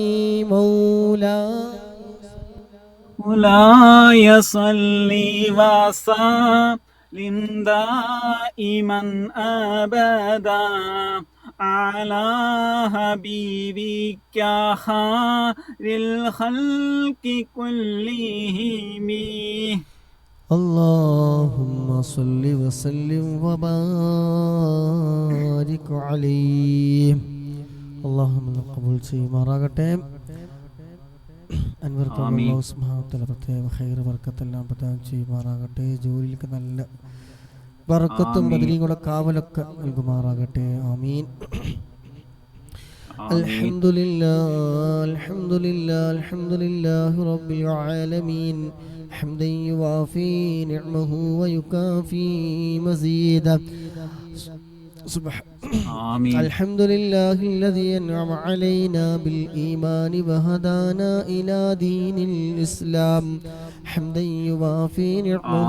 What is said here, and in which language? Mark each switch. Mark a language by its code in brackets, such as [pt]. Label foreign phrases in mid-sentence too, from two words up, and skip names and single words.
[ar] مولاي صل وسلم دائما أبدا على حبيبك خير الخلق كلهم. اللهم صل وسلم وبارك عليه. [ml] اللهم قبول ചെയ്യുമാറാകട്ടെ. അൻവർക്കും അല്ലാഹു [ar] سبحانه وتعالى [ml] പ്രത്യേക ഖൈർ ബർക്കത്തെല്ലാം പ്രദാനം ചെയ്യുമാറാകട്ടെ. ജോലിയിലേക്ക് നല്ല ബർക്കത്തും ബദരീങ്ങളുടെ കാവലൊക്കെ നൽകുമാറാകട്ടെ. [ar] آمين. الحمد لله الحمد لله الحمد لله رب العالمين حمدا يوافي نعمه ويكافي مزيدا. آمين. الحمد لله الذي أنعم علينا بالإيمان وهدانا إلى دين الإسلام حمدا يوافي نعمه